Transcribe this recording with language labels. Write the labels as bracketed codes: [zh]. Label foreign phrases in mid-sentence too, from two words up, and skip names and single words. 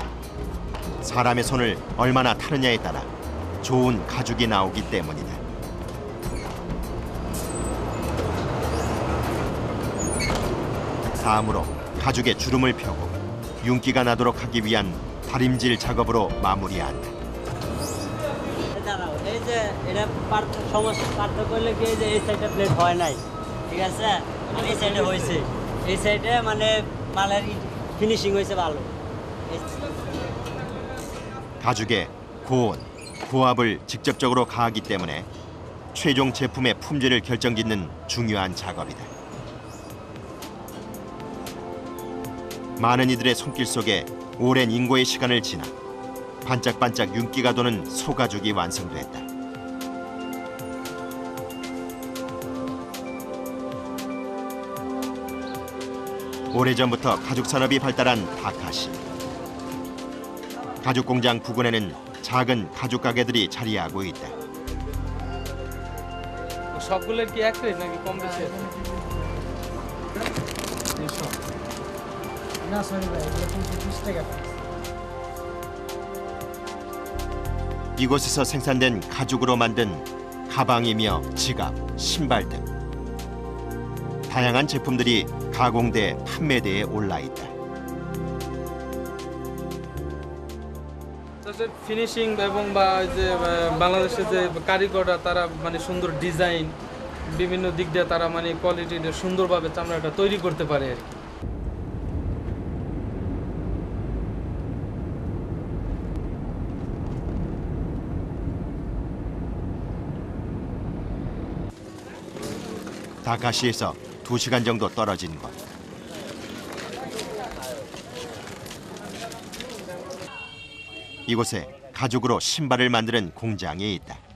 [ko] 사람의 손을 얼마나 타느냐에 따라 좋은 가죽이 나오기 때문이다. 다음으로 가죽에 주름을 펴고 윤기가 나도록 하기 위한 다림질 작업으로 마무리한다. [bn] এই যে এটা সমস্যা পার্থক্য করলে কি যে এই সাইডে প্লেট হয় নাই, ঠিক আছে, আর এই সাইডে হয়েছে, এই সাইডে মানে মালের ফিনিশিং হয়েছে ভালো. [ko] 가죽에 고온, 고압을 직접적으로 가하기 때문에 최종 제품의 품질을 결정짓는 중요한 작업이다. 많은 이들의 손길 속에 오랜 인고의 시간을 지나 반짝반짝 윤기가 도는 소가죽이 완성됐다. 오래전부터 가죽 산업이 발달한 다카시. 가죽 공장 부근에는 작은 가죽 가게들이 자리하고 있다. [bn] সবগুলোর কি এক রেট নাকি কম বেশি? না সরি ভাই, এগুলো 20 টাকা। [ko] 이곳에서 생산된 가죽으로 만든 가방이며 지갑, 신발 등 다양한 제품들이 가공돼 판매대에 올라 있다. [bn] ফিনিশিং এবং বা যে বাংলাদেশের যে কারিগররা তারা মানে সুন্দর ডিজাইন বিভিন্ন দিক দিয়ে তারা মানে কোয়ালিটিটা সুন্দরভাবে চামড়াটা তৈরি করতে পারে আর কি। [ko] 다카시에서 2시간 정도 떨어진 곳. 이곳에 가죽으로 신발을 만드는 공장이 있다.